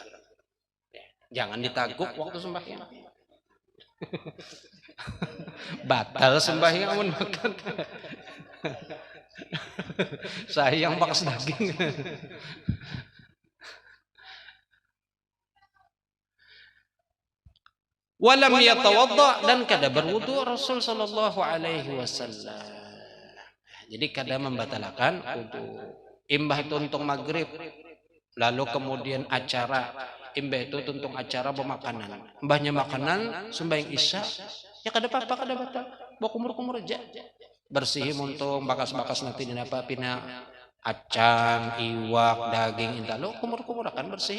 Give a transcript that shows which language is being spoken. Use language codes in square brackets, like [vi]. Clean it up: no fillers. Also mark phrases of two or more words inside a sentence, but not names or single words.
[bjn] Jangan ditaguk waktu sembahyang. Batal sembahyang amun makan. Sayang bakas daging. [ar] ولم يتوضأ, [bjn] dan kada berwudu Rasul [ar] صلى الله عليه وسلم. [bjn] Jadi kada membatalkan wudu. Imbah itu untuk maghrib, lalu kemudian acara, imbah itu tuntung acara pemakanan. Mbahnya makanan sembahyang isya, ya kada apa-apa, kada batal. Bawa kumur-kumur aja. Bersihin untung bakas-bakas nanti dinapa pina acan, iwak, daging intalo, kumur-kumur akan bersih.